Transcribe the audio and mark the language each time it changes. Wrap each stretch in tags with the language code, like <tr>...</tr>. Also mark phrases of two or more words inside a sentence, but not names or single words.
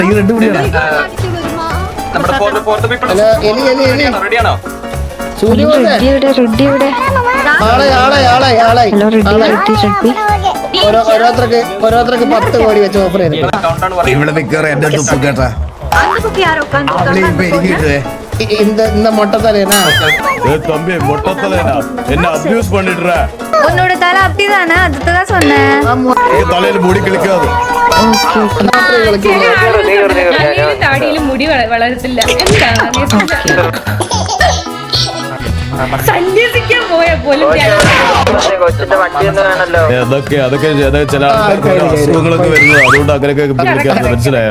<ml>ഓരോരുത്തർക്ക് 10 കോടി വെച്ച് ഓഫർ ചെയ്തു. ഇവിടെ നിൽക്കാറ് എന്റെ തുപ്പ് കേട്ടാ</ml> <ta>இந்த மொட்டை தலைனா தம்பி மொட்டை தலைனா என்ன அபியூஸ் பண்ணிடுற? உன்னோட தலை அப்படிதானே, அதுதான் சொன்னேன். தலையில முடி கிழிக்காது.</ta> <ml>താടിയിൽ മുടി വളരത്തില്ല. സന്യസിക്കാൻ പോയ പോലും അതൊക്കെ ചില അസുഖങ്ങളൊക്കെ വരുന്നത് അതുകൊണ്ട് അങ്ങനെയൊക്കെ മനസ്സിലായോ?</ml>